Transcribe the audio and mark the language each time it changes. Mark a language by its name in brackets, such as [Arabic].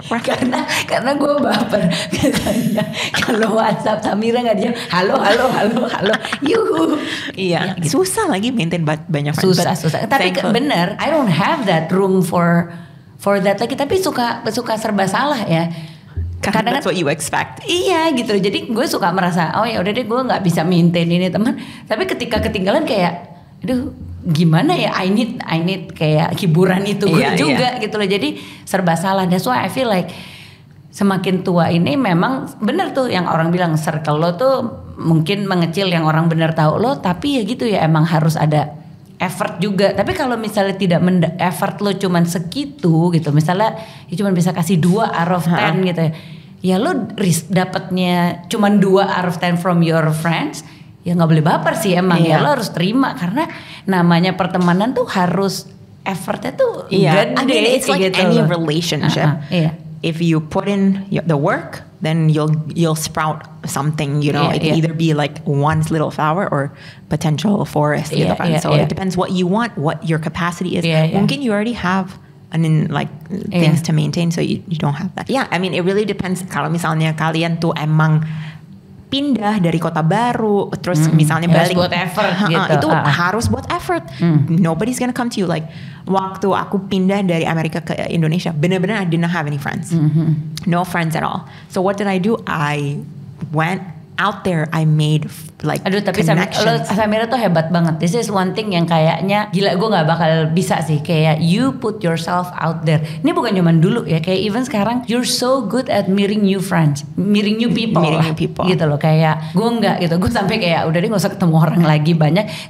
[Indonesian] Karena gue baper biasanya kalau WhatsApp Samira nggak dia halo yuhu. Iya. Gitu. Susah lagi maintain banyak friends. Susah. Tapi bener, [English] I don't have that room for that lagi. [Indonesian] Tapi suka serba salah ya. [English] Karena that's what you expect. [Indonesian] Iya gitu. Jadi gue suka merasa oh ya udah deh gue nggak bisa maintain ini teman. Tapi ketika ketinggalan kayak, aduh gimana ya, [English] I need [Indonesian] kayak hiburan itu juga gitu loh. Jadi serba salah. [English] That's why I feel like [Indonesian] semakin tua ini memang bener tuh yang orang bilang circle lo tuh mungkin mengecil yang orang bener tahu lo, tapi ya gitu ya emang harus ada effort juga. Tapi kalau misalnya tidak effort lo cuman segitu gitu, misalnya ya cuman bisa kasih 2 out of 10 gitu ya lo dapatnya cuman 2 out of 10 [English] from your friends, [Indonesian] ya nggak boleh baper sih emang ya lo harus terima karena namanya pertemanan tuh harus effortnya tuh gede. [English] I mean, it's like gitu any relationship. If you put in the work, then you'll sprout something. You know, it can either be like one little flower or potential forest. [Indonesian] Gitu kan. [English] So it depends what you want, what your capacity is. Mungkin you already have things to maintain, so you don't have that. Yeah, I mean it really depends. [Indonesian] Kalau misalnya kalian tuh emang pindah dari kota baru, terus misalnya balik buat effort gitu. Itu harus buat effort. [English] Nobody's gonna come to you like [Indonesian] waktu aku pindah dari Amerika ke Indonesia, bener-bener [English] I didn't have any friends, no friends at all. So what did I do? I went out there, I made like [Indonesian] tapi [English] connections. [Indonesian] Samira tuh hebat banget. [English] This is one thing [Indonesian] yang kayaknya gila gue nggak bakal bisa sih. Kayak [English] you put yourself out there. [Indonesian] Ini bukan cuman dulu ya. [English] Kayak even sekarang you're so good at meeting new friends, meeting new people. [Indonesian] Gitu loh. Kayak gue nggak gitu. Gue sampai kayak udah deh nggak usah ketemu orang lagi banyak.